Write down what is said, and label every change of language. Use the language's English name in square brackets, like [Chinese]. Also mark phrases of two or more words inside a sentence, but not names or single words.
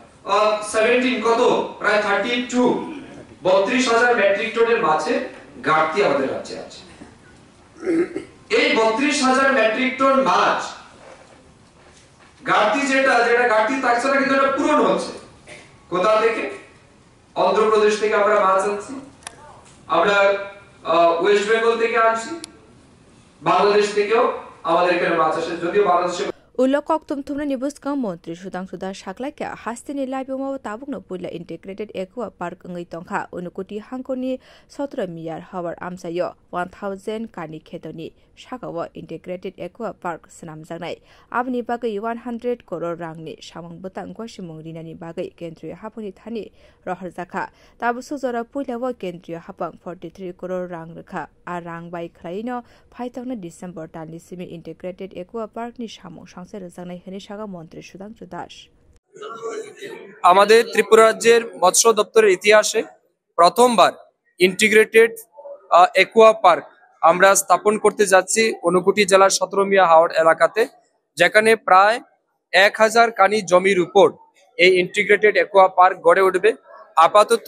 [Bangla] 17 কত প্রায় 32,000 [English] metric toner [Bangla] মাছের ঘাটতি আমাদের রাজ্যে আছে এই 32,000 [English] metric ton [Bangla] মাছ ঘাটতি যেটা ঘাটতি থাকছে না কিন্তু এটা পূরণ হচ্ছে কোথা থেকে অন্ধ্রপ্রদেশ থেকে আমরা মাছ আনছি আমরা ওয়েস্ট বেঙ্গল থেকে আনছি বাংলাদেশ থেকেও আমাদের এখানে মাছ আসে যদিও বাংলাদেশে [Kok Borok] Ulokok tumtumna nibuskang Mantri Sudhanshu Das shaklaika hastini laibimo tabukno puila [English] integrated aqua park [Kok Borok] ngai tongkha unukuti hangkoni 17 miyar hawar amsayo 1000 kani khetoni shakawa [English] integrated aqua park [Kok Borok] snamjangnai abni bagai 100 crore rangni samang butang gosimung rinani bagai kendriya haponi thani roharjaka tabu sujara puilawa kendriya hapang 43 crore rang rekha a rang bai khlaino phaitangna December tani simi [English] integrated aqua park [Kok Borok] ni samung [Bangla] মন্ত্রী সুধাংশু দাস আমাদের ত্রিপুরা রাজ্যের মৎস্য দপ্তরের ইতিহাসে প্রথমবার [English] integrated aqua park [Bangla] আমরা স্থাপন করতে যাচ্ছি অনুকুটি জেলার 17 মিয়া হাওড় এলাকাতে যেখানে প্রায় 1000 কানি জমির উপর এই [English] integrated aqua park [Bangla] গড়ে উঠবে আপাতত